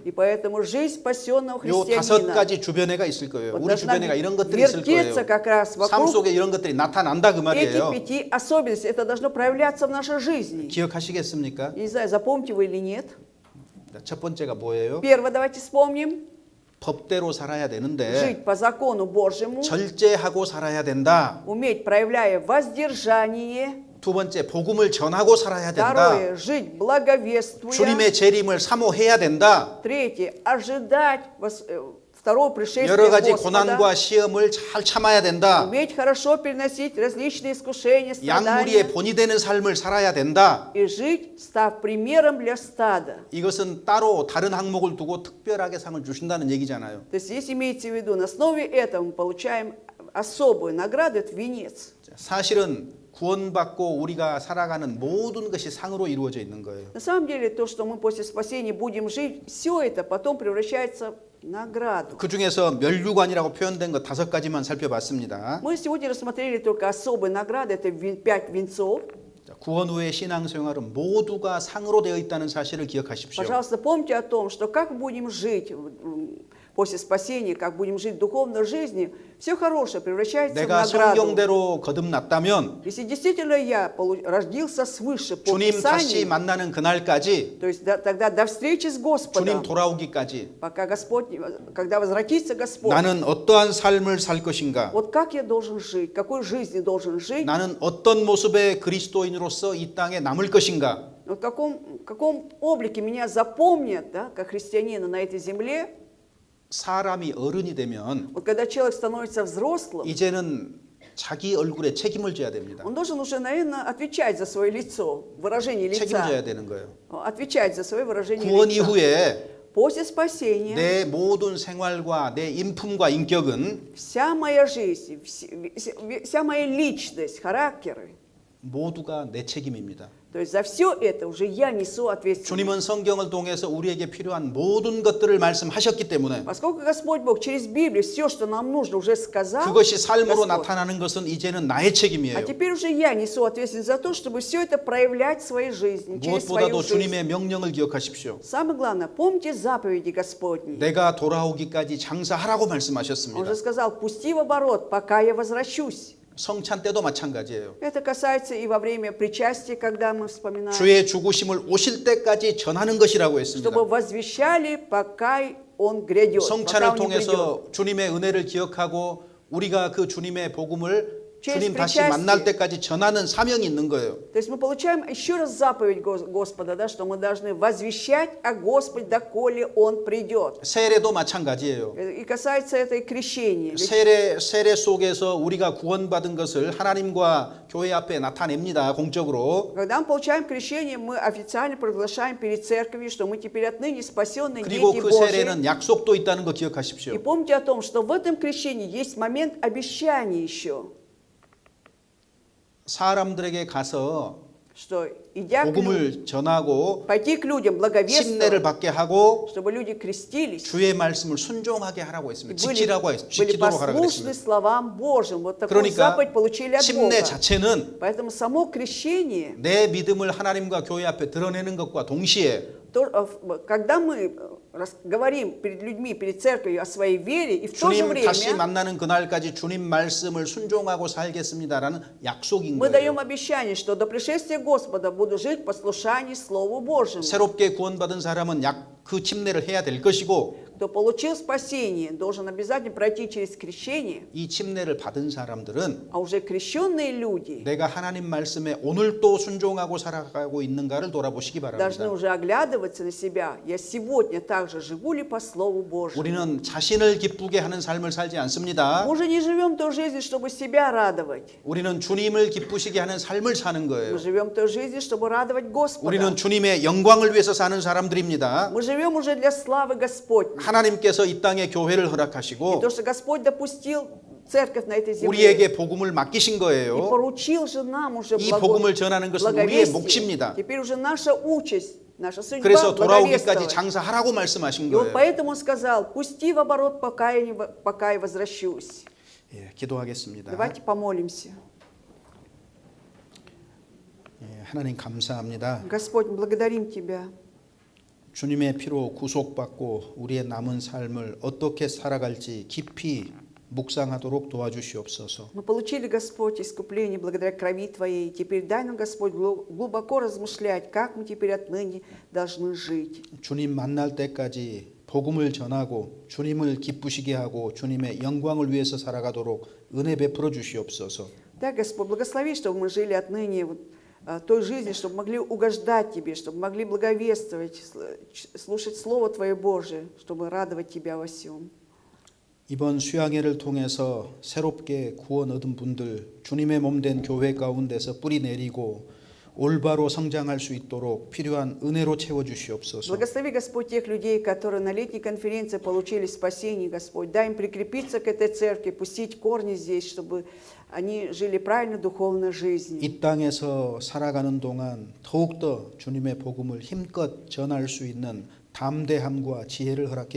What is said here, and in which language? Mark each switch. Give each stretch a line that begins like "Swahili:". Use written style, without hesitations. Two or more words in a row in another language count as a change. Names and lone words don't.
Russian: И поэтому жизнь спасенного
Korean: 요
Russian: христианина
Korean: 5가지 주변에가 있을 거예요.
Russian: вот
Korean: 우리
Russian: должна
Korean: 주변에가 이런 것들이 있을 거예요.
Russian: вертеться как раз
Korean: 삶
Russian: вокруг
Korean: 속에 이런 것들이 나타난다 그 말이에요.
Russian: этих 5 особенностей. Это должно проявляться в нашей жизни.
Korean: 기억하시겠습니까?
Russian: Я не знаю, запомните вы или нет.
Korean: 첫 번째가 뭐예요?
Russian: Первое, давайте вспомним.
Korean: 법대로 살아야 되는데
Russian: Жить по закону Божьему,
Korean: 절제하고 살아야 된다.
Russian: уметь, проявляя воздержание.
Korean: 두 번째 복음을 전하고 살아야 된다.
Russian: Второе, жить благовествуя.
Korean: 주님의 재림을 사모해야 된다.
Russian: Третье, ожидать второго пришествия
Korean: 여러 가지
Russian: Господа.
Korean: 고난과 시험을 잘 참아야 된다.
Russian: Уметь хорошо переносить различные искушения,
Korean: 양무리의
Russian: страдания.
Korean: 본이 되는 삶을 살아야 된다.
Russian: И жить, став примером для стада.
Korean: 이것은 따로 다른 항목을 두고 특별하게 상을 주신다는 얘기잖아요.
Russian: То есть здесь имеется в виду, на основе этого мы получаем особую награду, это венец.
Korean: 사실은 구원받고 우리가 살아가는 모든 것이 상으로 이루어져 있는 거예요.
Russian: На самом деле, то, что мы после спасения будем жить, все это потом превращается в награду.
Korean: 그 중에서 멸류관이라고 표현된 것 5가지만 살펴봤습니다.
Russian: Мы сегодня рассмотрели только особые награды, это 5 венцов.
Korean: 구원 후의 신앙생활은 모두가 상으로 되어 있다는 사실을 기억하십시오.
Russian: Пожалуйста, помните о том, что как мы будем жить после спасения, как будем жить в духовной жизни, все хорошее превращается в
Korean: 내가
Russian: награду.
Korean: 성경대로 거듭났다면
Russian: Если действительно я родился свыше по
Korean: 주님 다시
Russian: Писанию,
Korean: 만나는 그날까지
Russian: то есть тогда до встречи с
Korean: 주님
Russian: Господом,
Korean: 돌아오기까지
Russian: пока Господь, когда возвратится Господь,
Korean: 나는 어떠한 삶을 살 것인가?
Russian: вот как я должен жить, какой жизнью должен жить,
Korean: 나는 어떤 모습의 그리스도인으로서 이 땅에 남을 것인가?
Russian: вот в каком облике меня запомнят, да, как христианина на этой земле.
Korean: 사람이 어른이 되면
Russian: Вот когда человек становится взрослым,
Korean: 이제는 자기 얼굴에 책임을 져야 됩니다.
Russian: он должен уже, наверное, отвечать за свое лицо, выражение
Korean: 책임져야
Russian: лица,
Korean: 되는 거예요.
Russian: отвечать за свое выражение
Korean: 구원
Russian: лица.
Korean: 이후에
Russian: После спасения
Korean: 내 모든 생활과 내 인품과 인격은
Russian: вся моя жизнь, вся моя личность, характеры,
Korean: 모두가 내 책임입니다.
Russian: то есть за все это уже я несу ответственность.
Korean: 주님은 성경을 통해서 우리에게 필요한 모든 것들을 말씀하셨기 때문에
Russian: Поскольку Господь Бог через Библию все, что нам нужно, уже сказал,
Korean: 그것이 삶으로
Russian: Господь,
Korean: 나타나는 것은 이제는 나의
Russian: а
Korean: 책임이에요.
Russian: теперь уже я несу ответственность за то, чтобы все это проявлять в своей жизни, через свою
Korean: 무엇보다도
Russian: жизнь.
Korean: 주님의 명령을 기억하십시오.
Russian: Самое главное, помните заповеди Господни.
Korean: 내가 돌아오기까지 장사하라고
Russian: Он
Korean: 말씀하셨습니다.
Russian: же сказал, пусти в оборот, пока я возвращусь.
Korean: 성찬 때도 마찬가지예요.
Russian: Это касается и во время причастия, когда мы вспоминаем,
Korean: 주의 죽으심을 오실 때까지 전하는 것이라고 했습니다.
Russian: чтобы возвещали, пока Он грядет, пока
Korean: 성찬을
Russian: Он не придет.
Korean: 통해서 주님의 은혜를 기억하고 우리가 그 주님의 복음을 주님 다시
Russian: причастие.
Korean: 만날 때까지 전하는 사명이 있는 거예요.
Russian: То есть мы получаем еще раз заповедь Господа, да, что мы должны возвещать о Господе, доколе Он придет.
Korean: 세례도 마찬가지예요.
Russian: И касается это и крещения. Ведь
Korean: 세례 속에서 우리가 구원받은 것을 하나님과 교회 앞에 나타냅니다. 공적으로.
Russian: когда мы получаем крещение, мы официально проглашаем перед церковью, что мы теперь отныне спасенные
Korean: 그리고
Russian: дети
Korean: 그
Russian: Божьи.
Korean: 세례는 약속도 있다는 거 기억하십시오.
Russian: И помните о том, что в этом крещении есть момент обещания еще,
Korean: 사람들에게 가서
Russian: что идя к людям,
Korean: 복음을 전하고
Russian: пойти к людям,
Korean: 침례를
Russian: благовествовать,
Korean: 받게 하고
Russian: чтобы люди крестились,
Korean: 주의 말씀을 순종하게 하라고 했습니다.
Russian: были
Korean: 지키도록 하라고
Russian: послушны
Korean: 했습니다.
Russian: словам Божьим. Вот такую
Korean: 그러니까
Russian: заповедь получили от
Korean: 침례
Russian: Бога.
Korean: 자체는
Russian: Поэтому само крещение,
Korean: 내 믿음을 하나님과 교회 앞에 드러내는 것과 동시에
Russian: когда мы говорим перед людьми, перед церковью о своей вере, и в то же
Korean: 주님 다시
Russian: время
Korean: 만나는 그날까지 주님 말씀을 순종하고 살겠습니다라는 약속인
Russian: мы даем
Korean: 거예요.
Russian: обещание, что до пришествия Господа буду жить в послушании Слову Божьему.
Korean: 새롭게 구원받은 사람은 그 침례를 해야 될 것이고
Russian: Кто получил спасение, должен обязательно пройти через крещение,
Korean: 이 침례를 받은 사람들은
Russian: а уже крещенные люди
Korean: 내가 하나님 말씀에 오늘도 순종하고 살아가고 있는가를 돌아보시기
Russian: должны
Korean: 바랍니다.
Russian: уже оглядываться на себя. Я сегодня также живу ли по Слову Божьему?
Korean: 우리는 자신을 기쁘게 하는 삶을 살지 않습니다.
Russian: Мы уже не живем той жизнью, чтобы себя радовать.
Korean: 우리는 주님을 기쁘시게 하는 삶을 사는 거예요.
Russian: Мы живем той жизнью, чтобы радовать Господа.
Korean: 우리는 주님의 영광을 위해서 사는 사람들입니다.
Russian: Мы живем уже для славы Господней.
Korean: 하나님께서 이 땅에 교회를
Russian: И
Korean: 허락하시고
Russian: то, что Господь допустил церковь на этой земле
Korean: 우리에게 복음을 맡기신
Russian: и
Korean: 거예요.
Russian: поручил же нам уже
Korean: 이 복음을 전하는 것은 우리의 몫입니다.
Russian: Теперь уже наша участь, наша судьба
Korean: 그래서 돌아오기까지
Russian: благовествовать.
Korean: 장사하라고 말씀하신
Russian: И вот
Korean: 거예요.
Russian: поэтому Он сказал, пусти в оборот, пока я возвращусь.
Korean: 예, 기도하겠습니다.
Russian: Давайте помолимся.
Korean: 예, 하나님 감사합니다.
Russian: Господь, благодарим Тебя.
Korean: 주님의 피로 구속받고 우리의 남은 삶을 어떻게 살아갈지 깊이 묵상하도록 도와주시옵소서.
Russian: Мы получили, Господь, искупление благодаря крови Твоей. Теперь дай нам, Господь, глубоко размышлять, как мы теперь отныне должны жить.
Korean: 주님 만날 때까지 복음을 전하고 주님을 기쁘시게 하고 주님의 영광을 위해서 살아가도록 은혜 베풀어 주시옵소서.
Russian: Да, Господь, благослови, чтобы мы жили отныне той жизни, чтобы могли угождать Тебе, чтобы могли благовествовать, слушать Слово Твое Божие, чтобы радовать Тебя во всем.
Korean: 이번 수양회를 통해서 새롭게 구원 얻은 분들 주님의 몸된 교회 가운데서 뿌리 내리고 올바로 성장할 수 있도록 필요한 은혜로 채워 주시옵소서.
Russian: Благослови, Господь, тех людей, которые на летней конференции получили спасение, Господь. Дай им прикрепиться к этой церкви, пустить корни здесь, чтобы они жили правильно духовной жизнью.
Korean: 이 땅에서 살아가는 동안 더욱더 주님의 복음을 힘껏 전할 수 있는 담대함과 지혜를 허락해